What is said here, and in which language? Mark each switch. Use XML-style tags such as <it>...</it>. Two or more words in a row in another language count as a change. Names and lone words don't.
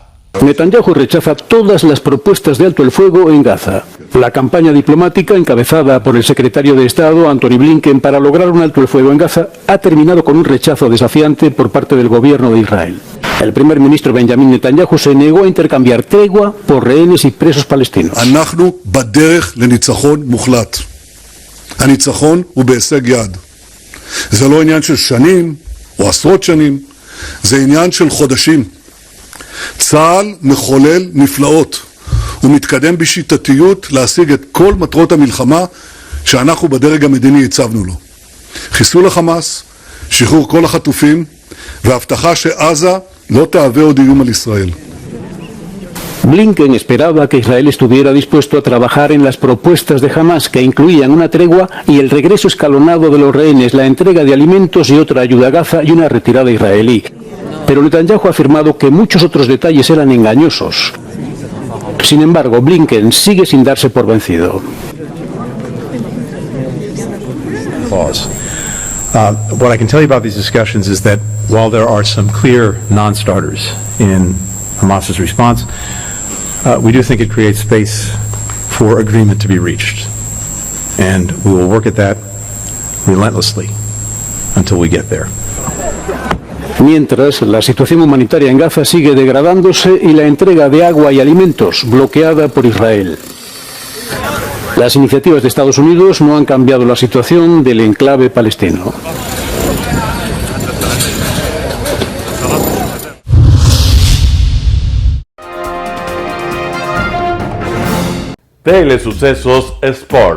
<es>Netanyahu rechaza todas las propuestas de alto el fuego en Gaza. La campaña diplomática encabezada por el secretario de Estado, Antony Blinken, para lograr un alto el fuego en Gaza ha terminado con un rechazo desafiante por parte del gobierno de Israel. El primer ministro Benjamin Netanyahu se negó a intercambiar tregua por rehenes y presos palestinos.</es> <he>אנחנו בדרך לניצחון מוחלט. הניצחון הוא בהישג יד. זה לא עניין של שנים או עשרות שנים, זה עניין של חודשים. צה"ל מחולל נפלאות. הוא מתקדם בשיטתיות להשיג את כל מטרות המלחמה שאנחנו בדרג המדיני הצבנו לו. חיסול החמאס, שחרור כל החטופים, והבטחה שעזה לא תהווה עוד איום על ישראל.</he> <es>Blinken esperaba que Israel estuviera dispuesto a trabajar en las propuestas de Hamas, que incluían una tregua y el regreso escalonado de los rehenes, la entrega de alimentos y otra ayuda a Gaza y una retirada israelí. Pero Netanyahu ha afirmado que muchos otros detalles eran engañosos. Sin embargo, Blinken sigue sin darse por vencido.</es> <en>What I can tell you about these discussions is that while there are some clear non-starters in Hamas's response, we do think it creates space for agreement to be reached. And we will work at that relentlessly until we get there.</en> <es>Mientras, la situación humanitaria en Gaza sigue degradándose y la entrega de agua y alimentos bloqueada por Israel. Las iniciativas de Estados Unidos no han cambiado la situación del enclave palestino. Telesucesos Sports.</es>